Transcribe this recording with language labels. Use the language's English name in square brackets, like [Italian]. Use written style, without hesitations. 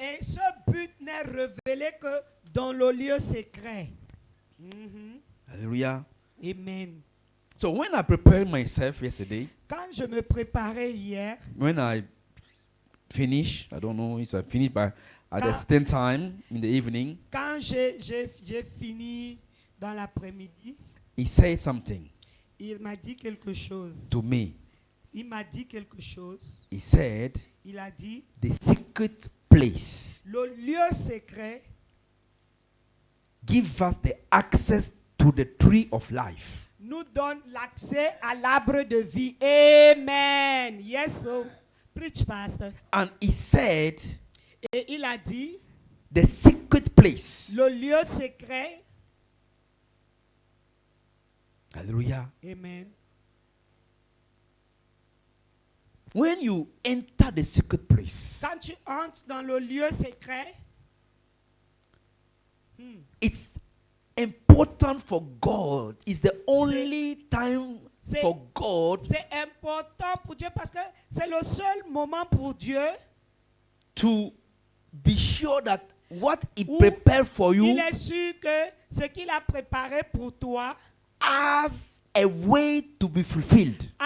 [French] Et ce but n'est révélé que dans le lieu secret. Hallelujah. Amen. [English] So when I prepared myself yesterday, [French] Quand je me préparais hier, [English] when I finished, I don't know if I finished by at a [French] Quand- [English] certain time in the evening, [French] quand j'ai fini dans l'après-midi, [English] he said something [French] Il m'a dit quelque chose. [English] to me. [French] Il m'a dit quelque chose. [English] He said, [French] Il a dit, [English] the secret place [French] le lieu secret [English] give us the access to the tree of life. [French] nous donne l'accès à l'arbre de vie. [English] Amen. Yes, so. Preach, pastor. And he said, [French] Et il a dit, [English] the secret place. [French] le lieu secret. Hallelujah. Amen. [English] When you enter the secret place, [French] Quand tu entres dans le lieu secret, [English] it's important for God. It's the only time [French] c'est- [English] for God [French] c'est important pour Dieu parce que c'est le seul moment pour Dieu [English] to be sure that what He [French] où [English] prepared for you [French] il est sûr que ce qu'il a préparé pour toi [English] has a way to be fulfilled.